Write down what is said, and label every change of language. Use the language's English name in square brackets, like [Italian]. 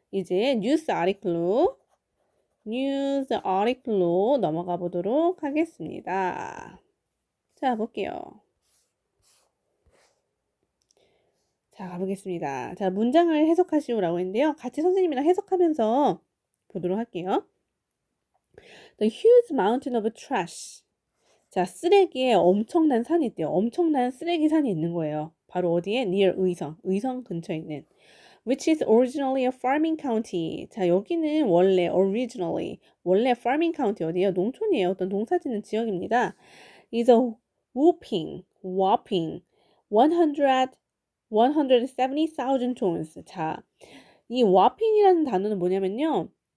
[Korean] 이제 news article로 넘어가 보도록 하겠습니다. 자, 볼게요. 자, 가보겠습니다. 자, 문장을 해석하시오라고 했는데요. 같이 선생님이랑 해석하면서 보도록 할게요. [English] The huge mountain of trash. [Korean] 자, 쓰레기에 엄청난 산이 있대요. 엄청난 쓰레기 산이 있는 거예요. 바로 어디에? near 의성 근처에 있는. [English] Which is originally a farming county. [Korean] 자, 여기는 원래 [English] farming county [Korean] 어디예요? 농촌이에요. 어떤 농사짓는 지역입니다. [English] is a whopping 170,000 tons. [Korean] 자, 이 whopping이라는 단어는 뭐냐면요.